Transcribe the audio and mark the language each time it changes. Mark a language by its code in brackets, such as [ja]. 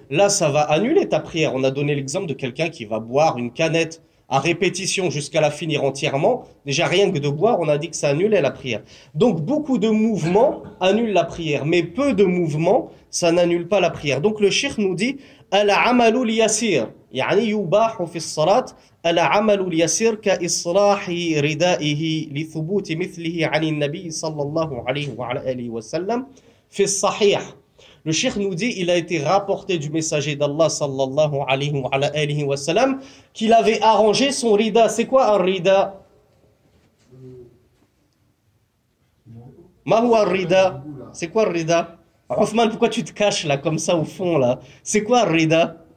[fr] Là, ça va annuler ta prière. On a donné l'exemple de quelqu'un qui va boire une canette à répétition jusqu'à la finir entièrement. Déjà, rien que de boire, on a dit que ça annulait la prière. Donc, beaucoup de mouvements annulent la prière, mais peu de mouvements, ça n'annule pas la prière. Donc, le cheikh nous dit, [ar] al-amalu al-yasir. يعني يباح في الصلاة العمل اليسير كإصلاح ردائه لثبوت مثله عن النبي صلى الله عليه وعلى آله وسلم في الصحيح. [fr] Le cheikh nous dit, il a été rapporté du messager d'Allah sallallahu alayhi wa alihi wa sallam qu'il avait arrangé son rida. C'est quoi un rida? [ar] Ma huwa rida? [fr] C'est quoi le rida? Othman, pourquoi tu te caches là comme ça au fond là? C'est quoi un rida?